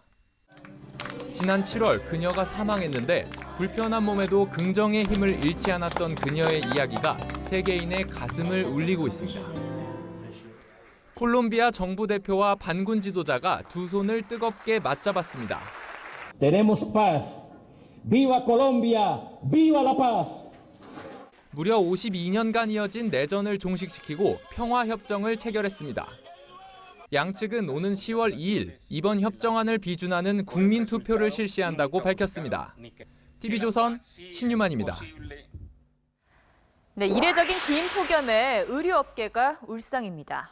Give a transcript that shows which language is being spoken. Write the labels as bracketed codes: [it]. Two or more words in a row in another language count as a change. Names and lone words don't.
[ko] 지난 7월 그녀가 사망했는데 불편한 몸에도 긍정의 힘을 잃지 않았던 그녀의 이야기가 세계인의 가슴을 울리고 있습니다. 콜롬비아 정부 대표와 반군 지도자가 두 손을 뜨겁게 맞잡았습니다. [es] Tenemos paz. Viva Colombia. Viva la paz. [ko] 무려 52년간 이어진 내전을 종식시키고 평화협정을 체결했습니다. 양측은 오는 10월 2일 이번 협정안을 비준하는 국민투표를 실시한다고 밝혔습니다. TV조선 신유만입니다. 네, 이례적인 긴 폭염에 의류업계가 울상입니다.